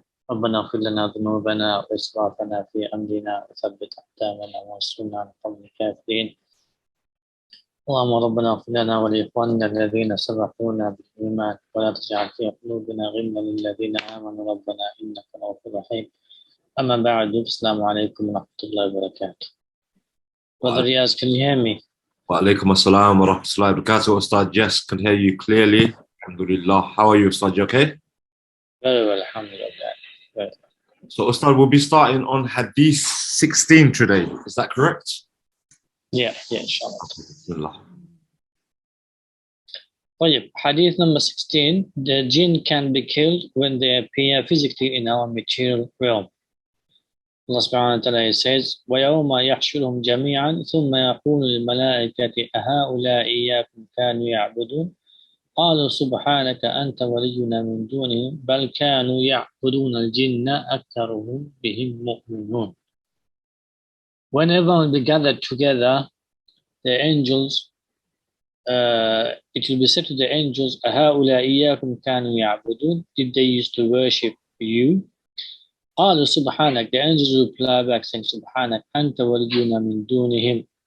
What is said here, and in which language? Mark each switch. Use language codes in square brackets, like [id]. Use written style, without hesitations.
[ar] ربنا اغفر لنا ذنوبنا وإسرافنا في أمرنا وثبت أقدامنا وانصرنا على القوم الكافرين. اللهم ربنا اغفر لنا ولإخواننا الذين سبقونا بالإيمان ولا تجعل في قلوبنا غلا للذين آمنوا ربنا إنك رؤوف رحيم. أما بعد السلام عليكم ورحمة الله وبركاته. [en] Brother Riaz, can you hear me? [ar] Wa alaikum assalam wa rahmatullahi wa barakatuh. [en] Ustad, yes, can hear you clearly. Alhamdulillah. How are you, Ustad? You okay? Very well, alhamdulillah. Very well. So, Ustad, we'll be starting on Hadith 16 today. Is that correct? Yeah, inshallah. Bismillah. طيب, Hadith number 16. The jinn can be killed when they appear physically in our material realm. [ar] Allah subhanahu wa ta'ala says, وَيَوْمَ يَحْشُرُهُمْ جَمِيعًا ثُمَّ يَقُولُ لِلْمَلَائِكَةِ أَهَؤُلَاءِ إِيَّاكُمْ كَانُوا يَعْبُدُونَ قالوا سبحانك أنت ولينا من دونهم بل كانوا يعبدون الجن أكثرهم بهم مؤمنون. [en] Whenever we gather together, the angels, it will be said to the angels, [ar] أَهَؤُلَاءِ إِيَّاكُمْ كَانُوا يَعْبُدُونَ [en] Did they used to worship you? [ar] قالوا سبحانك, [en] the angels reply back saying [ar] سبحانك أنت ولينا من دونهم.